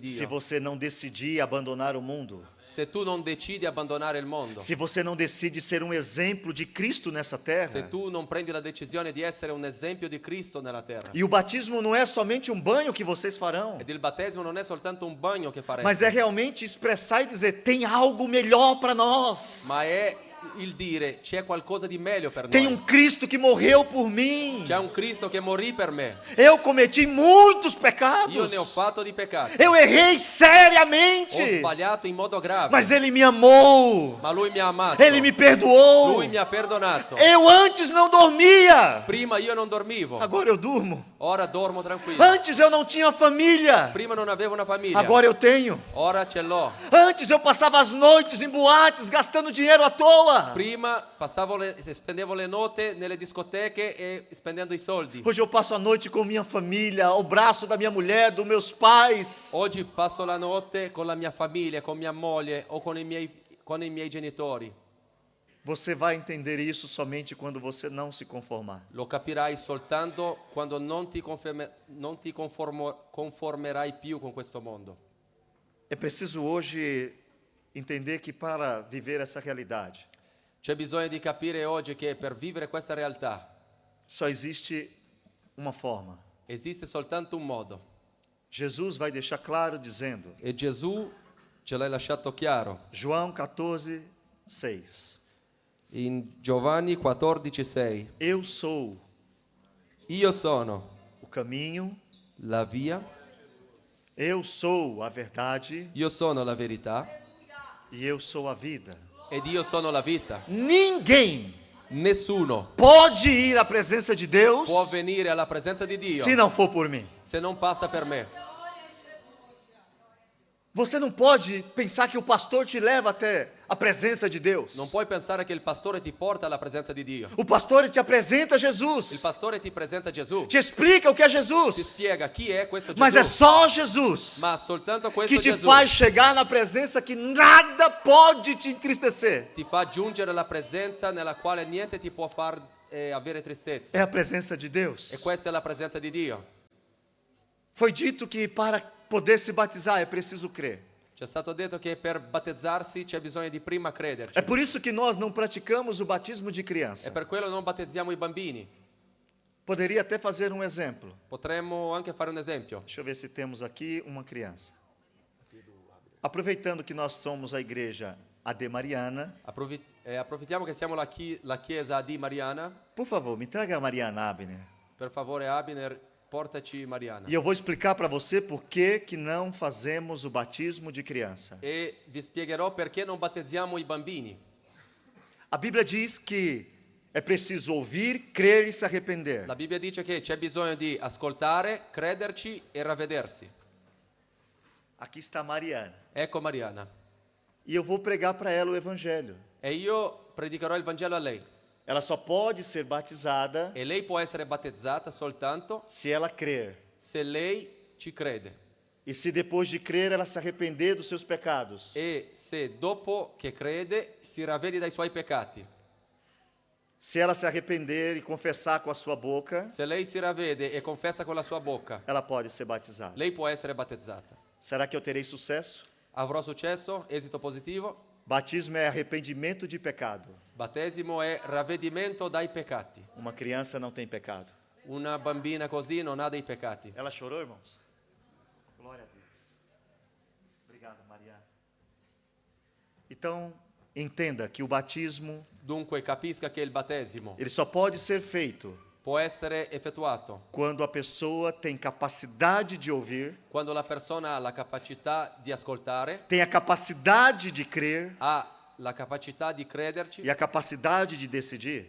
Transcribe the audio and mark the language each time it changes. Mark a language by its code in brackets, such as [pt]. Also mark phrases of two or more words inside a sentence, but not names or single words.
[it] se Dio [pt] você não decidir abandonar o mundo. [it] se tu non decidi di abbandonare il mondo, [pt] Se você não decide ser um exemplo de Cristo nessa [it] se [pt] terra. [it] tu non prendi la decisione di essere un esempio di Cristo nella terra. [pt] E o batismo não é somente um banho que vocês farão, [it] Ed il battesimo non è soltanto un bagno che farete, [pt] mas é realmente expressar e dizer: tem algo melhor para nós. [it] ma è il dire c'è qualcosa di meglio per [pt] Tem [it] noi. [pt] um Cristo que morreu por mim. [it] C'è un Cristo che morì per me. [pt] Eu cometi muitos [it] Io [pt] pecados. [it] ne ho fatto di peccati. [pt] Eu errei [it] Ho [pt] seriamente. [it] sbagliato in modo grave. [pt] Mas Ele me amou. [it] Ma lui mi ha amato. [pt] Ele me perdoou. [it] Lui mi ha perdonato. [pt] Eu antes não dormia. [it] Prima io non dormivo. [pt] Agora eu durmo. [it] Ora dormo tranquillo. [pt] Antes eu não tinha família. [it] Prima non avevo una famiglia. [pt] Agora eu tenho. [it] Ora ce l'ho. [pt] Antes eu passava as noites em boates gastando dinheiro à toa. [it] Prima spendevo le note nelle discoteche e spendendo i soldi. [pt] Hoje eu passo a noite com minha família, ao braço da minha mulher, dos meus pais. [it] Oggi passo la notte con la mia famiglia, con mia moglie o con i miei genitori. [pt] Você vai entender isso somente quando você não se conformar. [it] Lo capirai soltanto quando non ti conformerai più con questo mondo. [pt] É preciso hoje entender que para viver essa realidade, [it] C'è bisogno di capire oggi che per vivere questa realtà [pt] só existe uma forma. [it] esiste soltanto un modo. [pt] Jesus vai deixar claro dizendo, [it] E Gesù ce l'ha lasciato chiaro [pt] João 14, 6. [it] in Giovanni 14,6. [pt] Eu sou [it] Io sono [pt] o caminho, [it] la via, [pt] eu sou a verdade [it] io sono la verità [pt] e eu sou a vida. [it] ed io sono la vita. [pt] Ninguém [it] Nessuno [pt] pode ir à presença de Deus [it] può venire alla presenza di Dio [pt] se não for por mim. [it] se non passa per me. [pt] Você não pode pensar que o pastor te leva até a presença de Deus. [it] Non puoi pensare che il pastore ti porta alla presenza di Dio. [pt] O pastor te apresenta [it] Il [pt] Jesus, [it] pastore ti presenta Gesù, [pt] te explica o que é [it] ti [pt] Jesus, [it] spiega chi è questo [pt] mas é [it] Gesù, [pt] só Jesus [it] ma soltanto questo [pt] que te [it] Gesù [pt] faz chegar na presença que nada pode te entristecer. [it] ti fa giungere alla presenza nella quale niente ti può far avere tristezza. [pt] É a presença de [it] E [pt] Deus. [it] questa è la presenza di Dio. [pt] Foi dito que para poder se batizar é preciso crer. [it] Ci è stato detto che per battezzarsi c'è bisogno di prima crederci. [pt] É por isso que nós não praticamos o batismo de [it] E [pt] criança. [it] per quello non battezziamo i bambini. [pt] Poderia até fazer um exemplo. [it] Potremmo anche fare un esempio. [pt] Deixa eu ver se temos aqui uma criança. Aproveitando que nós somos a igreja AD Mariana, [it] Approfittiamo che siamo la chiesa di Mariana. [pt] por favor, me traga a Mariana Abner. [it] Per favore Abner, portaci Mariana. [pt] E eu vou explicar para você por que não fazemos o batismo de criança. [it] E vi spiegherò perché non battezziamo i bambini. [pt] A Bíblia diz que é preciso ouvir, crer e se arrepender. [it] La Bibbia dice che c'è bisogno di ascoltare, crederci e ravvedersi. [pt] Aqui está Mariana. [it] Ecco Mariana. [pt] E eu vou pregar para ela o evangelho. [it] E io predicherò il Vangelo a lei. [pt] Ela só pode ser batizada [it] E lei può essere battezzata soltanto [pt] se ela crer. [it] se lei ci crede. [pt] E se depois de crer ela se arrepender dos seus pecados. [it] E se dopo che crede si ravvede dai suoi peccati. [pt] Se ela se arrepender e confessar com a sua boca, [it] Se lei si ravvede e confessa con la sua bocca, [pt] ela pode ser batizada. [it] lei può essere battezzata. [pt] Será que eu terei sucesso? [it] Avrò successo? Esito positivo? [pt] Batismo é arrependimento de pecado. [it] Battesimo è ravvedimento dai peccati. [pt] Uma criança não tem pecado. [it] Una bambina così non ha dei peccati. [pt] Ela chorou, irmãos? Glória a Deus. Obrigado, Mariana. Então, entenda que o batismo, [it] Dunque capisca che il battesimo [pt] ele só pode ser feito [it] può essere effettuato [pt] quando a pessoa tem capacidade de ouvir, [it] quando la persona ha la capacità di ascoltare, [pt] tem a capacidade de crer [it] ha la capacità di crederci [pt] e a capacidade de decidir.